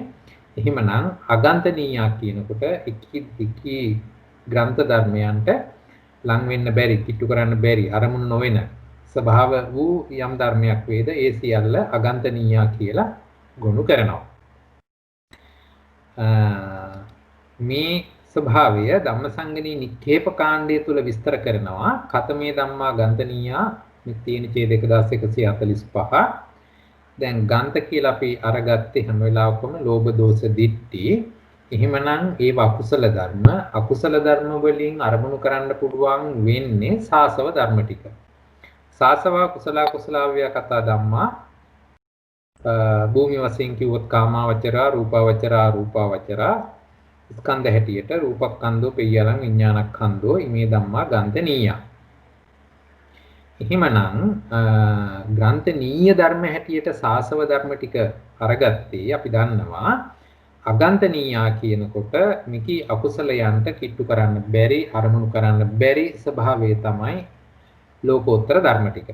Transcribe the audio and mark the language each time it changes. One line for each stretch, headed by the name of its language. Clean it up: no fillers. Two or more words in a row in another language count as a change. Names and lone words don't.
Sinhala: එහෙමනම් අගන්තනීයා කියනකොට එකී ග්‍රන්ථ ධර්මයන්ට ලං වෙන්න බැරි, කිට්ටු කරන්න බැරි, අරමුණු නොවන ස්වභාව වූ යම් ධර්මයක් වේද ඒ සියල්ල අගන්තනීයා කියලා ගොනු කරනවා. මේ ස්වභාවය ධම්මසංගණී නික්ඛේප කාණ්ඩය තුල විස්තර කරනවා.
Pali: කතමේ ධම්මා ගන්තනීයා මිත්‍යේන ඡේද 1145.
Sinhala: දැන් ගන්ත කියලා අපි අරගත්තේ හැම වෙලාවකම ලෝභ දෝෂ දිට්ඨි. එහෙමනම් ඒව අකුසල ධර්ම. අකුසල ධර්ම වලින් අරමුණු කරන්න පුළුවන් වෙන්නේ සාසව ධර්ම ටික.
Pali: සාසව කුසල කතා ධම්මා
Sinhala: භූමි වශයෙන් කිව්වොත්
Pali: කාමාවචරා, රූපාවචරා, අරූපාවචරා
Sinhala: ස්කන්ධ හැටියට
Pali: රූපස්කන්ධෝ, පෙය්‍යලං, විඥානස්කන්ධෝ ඉමේ ධම්මා ගන්තනීයා.
Sinhala: එහෙමනම් ග්‍රන්ථනීය ධර්ම හැටියට සාසව ධර්ම ටික අරගත්තේ අපි දන්නවා. අගන්තනීයා කියනකොට මිකි අකුසලයන්ට කිට්ටු කරන්න බැරි, අරමුණු කරන්න බැරි ස්වභාවය තමයි ලෝකෝත්තර ධර්ම ටික.